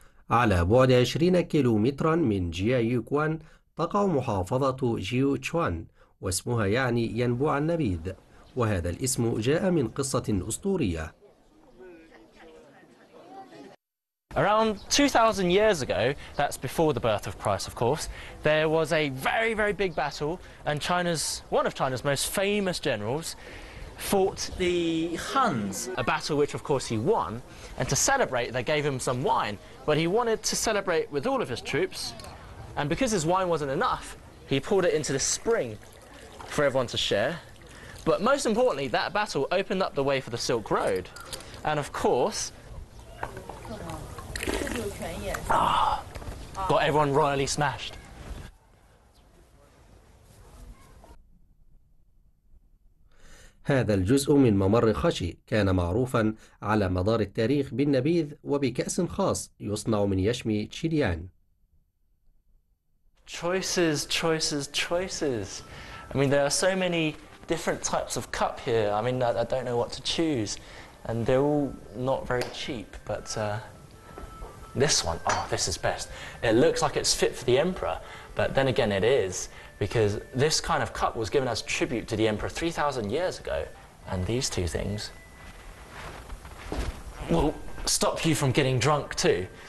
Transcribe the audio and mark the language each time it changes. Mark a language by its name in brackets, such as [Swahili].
[Arabic] على بعد 20 كيلومترا من جيايوقوان تقع محافظة جيوتشوان، واسمها يعني ينبوع النبيذ، وهذا الاسم جاء من قصة أسطورية. [English] Around 2,000 years ago, that's before the birth of Christ of course, there was a very, very big battle and one of China's most famous generals fought the Huns, a battle which of course he won, and to celebrate they gave him some wine, but he wanted to celebrate with all of his troops, and because his wine wasn't enough, he poured it into the spring for everyone to share. But most importantly, that battle opened up the way for the Silk Road, and of course got everyone royally smashed. [Arabic] هذا الجزء من ممر خشي كان معروفا على مدار التاريخ بالنبيذ وبكأس خاص يصنع من يشم تشيليان. [English] Choices, choices, choices. I mean, there are so many different types of cup here. I mean, I don't know what to choose, and they're all not very cheap, but this one, oh, this is best. It looks like it's fit for the emperor, but then again it is, because this kind of cup was given as tribute to the emperor 3,000 years ago, and these two things will stop you from getting drunk too.